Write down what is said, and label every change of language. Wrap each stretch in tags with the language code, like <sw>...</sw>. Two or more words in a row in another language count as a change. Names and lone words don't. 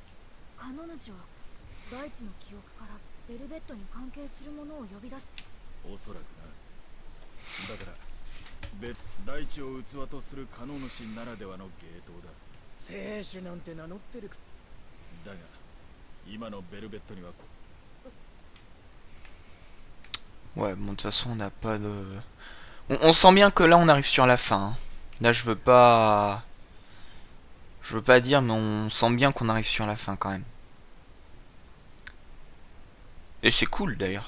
<ja>カノ主は大地の記憶からベルベットに関係するものを呼び出し、おそらくな。だから大地を器とするカノ主ならではの芸当だ。聖主なんて名乗ってる。だが今のベルベットには</ja> <fr>Ouais, bon, de toute façon, on n'a pas de... On sent bien que là, on arrive sur la fin. Hein. Là, je veux pas... Je veux pas dire, mais on sent bien qu'on arrive sur la fin, quand même. Et c'est cool, d'ailleurs.</fr>